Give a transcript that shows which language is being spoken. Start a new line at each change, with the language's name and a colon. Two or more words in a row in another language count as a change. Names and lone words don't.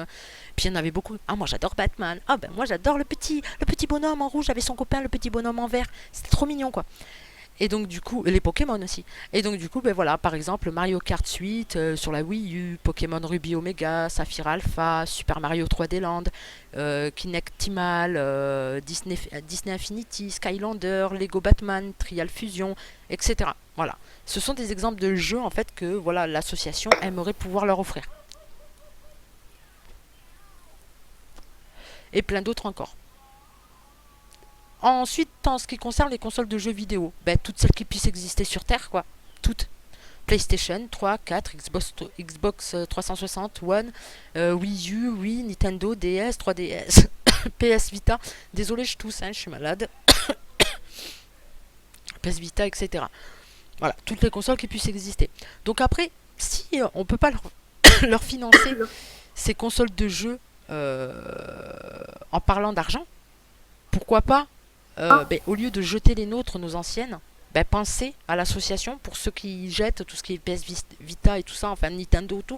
French: Puis il y en avait beaucoup, ah moi j'adore Batman, ah ben moi j'adore le petit bonhomme en rouge avec son copain, le petit bonhomme en vert, c'était trop mignon quoi. Et donc du coup, les Pokémon aussi. Et donc du coup, ben voilà, par exemple Mario Kart 8 sur la Wii U, Pokémon Ruby Omega, Saphir Alpha, Super Mario 3D Land, Kinectimal, Disney Infinity, Skylander, Lego Batman, Trial Fusion, etc. Voilà. Ce sont des exemples de jeux en fait que voilà l'association aimerait pouvoir leur offrir. Et plein d'autres encore. Ensuite, en ce qui concerne les consoles de jeux vidéo, ben, toutes celles qui puissent exister sur Terre, quoi. Toutes. PlayStation 3, 4, Xbox 360, One, Wii U, Wii, Nintendo, DS, 3DS, PS Vita. Désolé, je tousse, hein, je suis malade. PS Vita, etc. Voilà, toutes les consoles qui puissent exister. Donc après, si on peut pas leur financer ces consoles de jeux en parlant d'argent, pourquoi pas ben, au lieu de jeter les nôtres, nos anciennes, ben, pensez à l'association pour ceux qui jettent tout ce qui est PS Vita et tout ça, enfin Nintendo, tout.